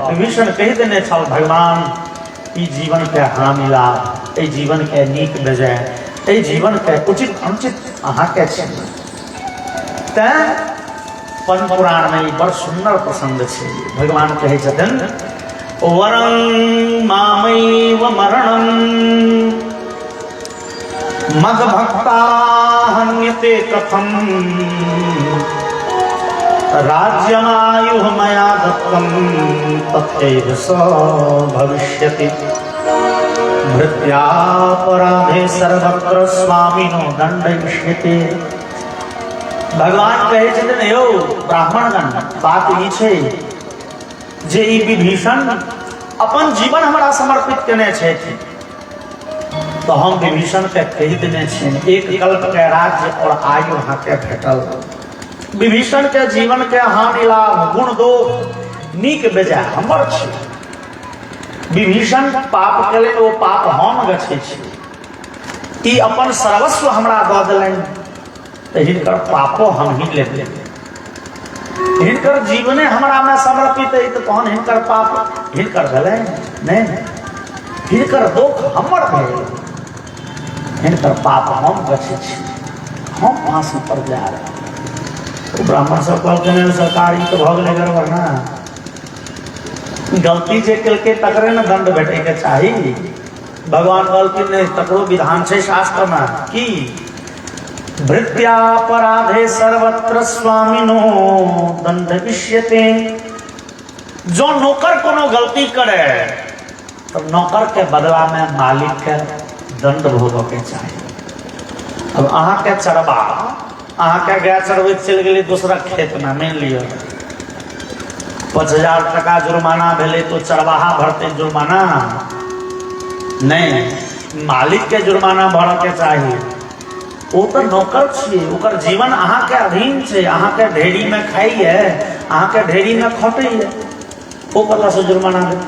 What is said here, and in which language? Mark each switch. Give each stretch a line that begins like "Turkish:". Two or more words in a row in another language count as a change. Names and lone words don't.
Maithili: विभीषण कहि देने छल, भगवान ई जीवन के हाँ मिला, ए जीवन के नीक बेजाय, ए जीवन के उचित अनुचित अहाँ के छै। पद्म पुराण में बड़ सुंदर प्रसंग है। भगवान कहे छथिन
Sanskrit: वरं मामैव मरणं मद्भक्ता हन्यते कथं राज्यमायुः मया दत्तं तथैव स भविष्यति भृत्यापराधे सर्वत्र स्वामिनो दंडयिष्यति।
Maithili: भगवान कहे छथिन यौ ब्राह्मणगण बात ई छै जे ई विभीषण अपन जीवन हमरा समर्पित केने छथि तो हम विभीषण के कहि देने छियनि एक कल्प के राज्य और आयु अहाँ के भेटल। विभीषण के जीवन के हानि लाभ गुण दोष नीक बेजाय हमर छै। विभीषण पाप केलनि ओ पाप हम गछै छी ई अपन सर्वस्व हमरा दऽ देलनि तो हिनकर पापो हम ही लेते हिनकर जीवने हमरा में समर्पित है तो तहन हिनकर पाप हिनकर भेलै नहीं हिनकर दुख हमर भेल हिनकर पाप हम गछै छी हम फांसी पर जा रहे तो ब्राह्मण सब कहलखिन सरकार ई तो भऽ गेलै गड़बड़ ना गलती जे केलकै तकरे न दंड भेटै के चाही। भगवान कहलखिन नहीं तकरो विधान छै शास्त्र में की
Sanskrit: भृत्यापराधे सर्वत्र स्वामिनो दंडयिष्यते।
Maithili: जो नौकर कोनो गलती करे तो नौकर के बदला में मालिक के दंड भोगो के चाहिए। अब अहाँ के चरबा अहाँ के गाय चरबैत चलि गेली दूसरा खेत में मान लियो 5000 टका जुर्माना भेले तो चरवाहा भरते जुर्माना नहीं मालिक के जुर्माना भर के चाहिए। वो तो नौकर छिए ओकर जीवन अहाँ के अधीन छै अहाँ के ढेरी में खाई है अहाँ के ढेरी में खटै है वो कतऽ से जुर्माना देते।